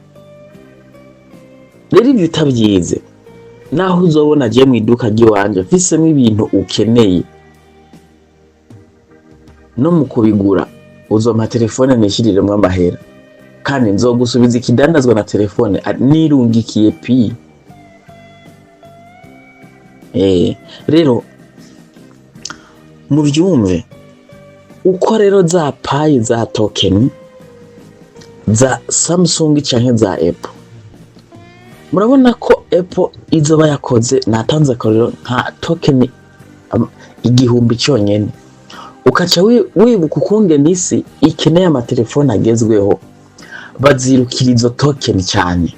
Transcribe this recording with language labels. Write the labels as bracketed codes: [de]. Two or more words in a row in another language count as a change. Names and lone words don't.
[rn] Rero ibyo utabyize naho uzobona agiye mu iduka ry'iwanje mfisemo ibintu ukeneye, no mu kubigura uzoma telefone nishiriremo amahera kandi nzogusubiza ikidandazwa na telefone nirungikiye Pi. Rero mu byumve uko rero za Pi za token za Samsung cyangwa za Apple, murabona ko Apple izoba yakoze natanze akarero nka token 1000 cyonyene, ukaca wibuka ukunge nisi ikeneye amatelefone agezweho bazirukira izo token cyane.